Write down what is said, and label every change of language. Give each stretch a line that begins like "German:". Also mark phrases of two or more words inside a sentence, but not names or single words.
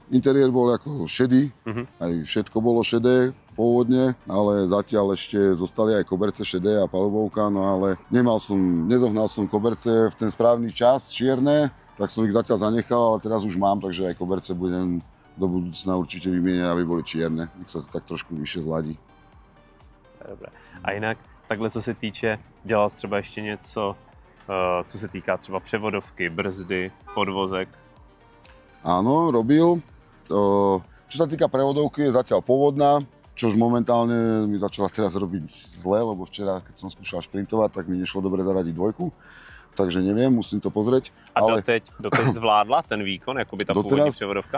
Slovak: Interiér bol ako šedý, aj všetko bolo šedé pôvodne, ale zatiaľ ešte zostali aj koberce šedé a palubovka, no ale nezohnal som koberce v ten správny čas, čierne, tak som ich zatiaľ zanechal, ale teraz už mám, takže aj koberce budem do budúcna určite vymieňať, aby boli čierne, nech sa to tak trošku vyššie zladí. Dobré.
Czech: A jinak, takhle co se týče, dělal jsi třeba ještě něco, co se týká třeba převodovky, brzdy, podvozek?
Slovak: Áno, robil. Čo sa týka prevodovky, je zatiaľ pôvodná, čož momentálne mi začala teraz robiť zle, lebo včera, keď som skúšal šprintovať, tak mi nešlo dobre zaradiť dvojku. Takže neviem, musím to pozrieť.
Czech: A doteď zvládla ten výkon, jakoby ta původní převodovka?